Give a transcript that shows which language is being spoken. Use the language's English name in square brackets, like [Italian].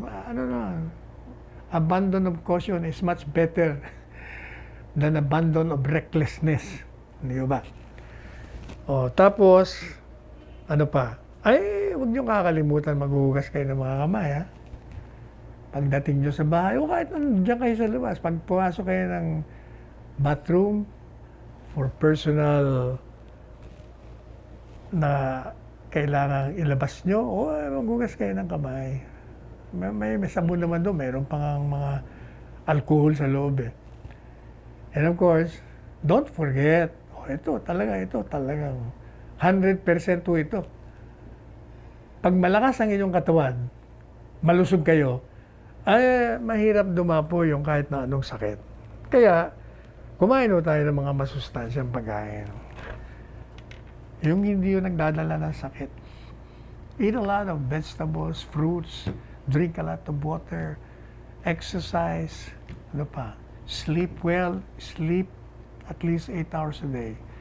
[Filipino] Ano na, [English] abandon of caution is much better than abandon of recklessness. [Filipino] Hindi ba? Oh, tapos, ano pa? Ay, huwag niyong kakalimutan maghuhugas kayo ng mga kamay, ha? Pagdating niyo sa bahay, o kahit nandiyan kayo sa labas, pag pumasok kayo ng bathroom [English] for personal [Filipino] na kailangan ilabas nyo, o maghugas kayo ng kamay. May sabon naman doon, mayroon pang mga alcohol sa loob eh. [English] And of course, don't forget, [Filipino] ito talagang 100% to ito. Pag malakas ang inyong katawan, malusog kayo, ay mahirap dumapo yung kahit na anong sakit. Kaya, kumain tayo ng mga masustansyang pagkain. Yung hindi yung nagdadala ng sakit. [English] Eat a lot of vegetables, fruits, drink a lot of water, exercise, [Filipino] ano pa, [English] sleep well, sleep at least 8 hours a day.